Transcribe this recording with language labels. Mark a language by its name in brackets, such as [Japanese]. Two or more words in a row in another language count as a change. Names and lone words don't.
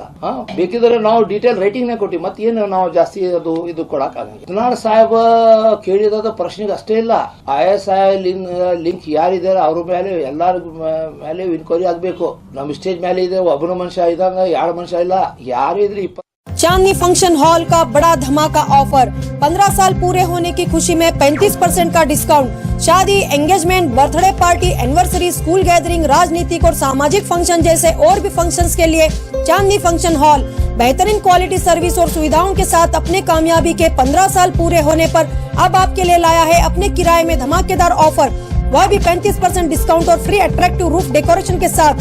[Kannada] ಬೇಕಿದ್ರೆ ನಾವು [English] detail writing [Kannada] ಕೊಟ್ಟಿವಿ, ಮತ್ತೇನು ನಾವು ಜಾಸ್ತಿ ಇದು ಕೊಡೋಕ್ಕಾಗಲ್ಲ. ಯತ್ನಾಳ್ ಸಾಹೇಬ ಕೇಳಿದ ಪ್ರಶ್ನೆಗೆ ಅಷ್ಟೇ ಇಲ್ಲ, ISI ಲಿಂಕ್ ಯಾರಿದ್ದಾರೆ ಅವ್ರ ಮೇಲೆ ಎಲ್ಲಾರ ಮೇಲೆ ಇನ್ಕ್ವೈರಿ ಆಗಬೇಕು. ನಮ್ಮ ಸ್ಟೇಜ್ ಮೇಲೆ ಇದೆ, ಒಬ್ಬನ ಮನುಷ್ಯ ಇದ್ದಂಗ 2 ಮನುಷ್ಯ ಇಲ್ಲ, ಯಾರು ಇದ್ರಿ. [Hindi] चांदनी फंक्शन हॉल का बड़ा धमाका ऑफर, 15 साल पूरे होने की खुशी में 35% का डिस्काउंट। शादी, [English] engagement, birthday party, anniversary, school gathering, [Hindi] राजनीतिक और सामाजिक फंक्शन जैसे और भी फंक्शंस के लिए चांदनी फंक्शन हॉल बेहतरीन [English] quality service [Hindi] और सुविधाओं के साथ अपने कामयाबी के 15 साल पूरे होने पर अब आपके लिए लाया है अपने किराए में धमाकेदार ऑफर, वह भी 35% डिस्काउंट और [English] free attractive roof decoration [Hindi] के साथ।